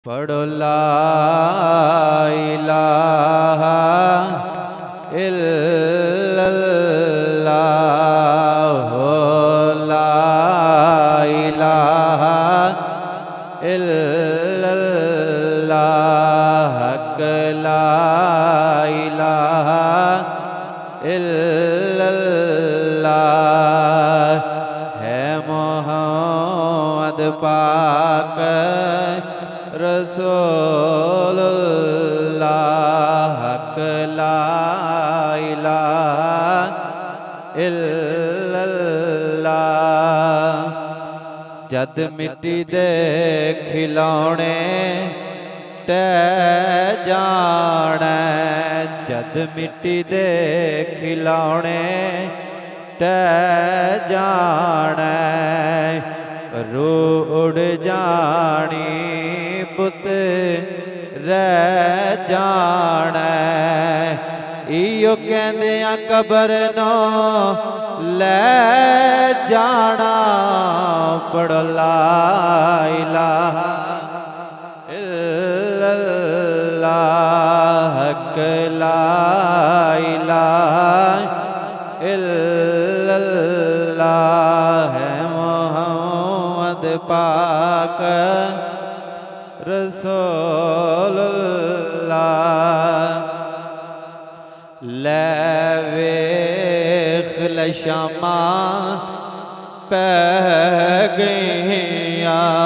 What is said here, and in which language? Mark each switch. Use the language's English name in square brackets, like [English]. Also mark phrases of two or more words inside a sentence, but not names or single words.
[Arabic] पढ़ो لا إله إلا الله هو لا إله إلا الله حق لا إله إلا الله هو محمد پاک رسول الله حق لا إله إلا الله. [Punjabi] جد مٹی دے کھڈونے ڈھہ جانے، جد مٹی دے کھڈونے ڈھہ جانے، روح اڈ جانی پت رہ جانے. ایہو کہندے آ قبر نوں لے جانا, पढ़ [Arabic] لا إله إلا الله حق لا إله إلا الله هو محمد پاک رسول الله. [Punjabi] لے ویکھ لشاماں پے گئیاں,